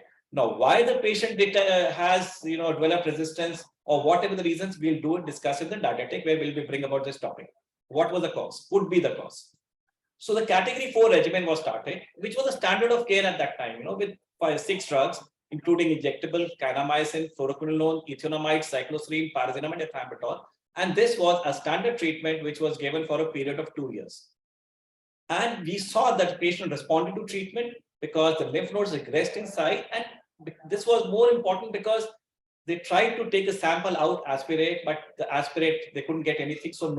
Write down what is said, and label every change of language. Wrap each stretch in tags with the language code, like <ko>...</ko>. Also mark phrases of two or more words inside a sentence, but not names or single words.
<en>Now, why the patient has, developed resistance or whatever the reasons, we'll discuss in the didactic where we'll bring about this topic. What was the cause? Could be the cause. So the category 4 regimen was started, which was a standard of care at that time, with 6 drugs, including injectable kanamycin, fluoroquinolone, ethionamide, cycloserine, paracetamol, and ethambutol. And this was a standard treatment which was given for a period of 2 years. And we saw that the patient responded to treatment because the lymph nodes regressed inside. And this was more important because they tried to take a sample out, aspirate, but the aspirate, they couldn't get anything.</en>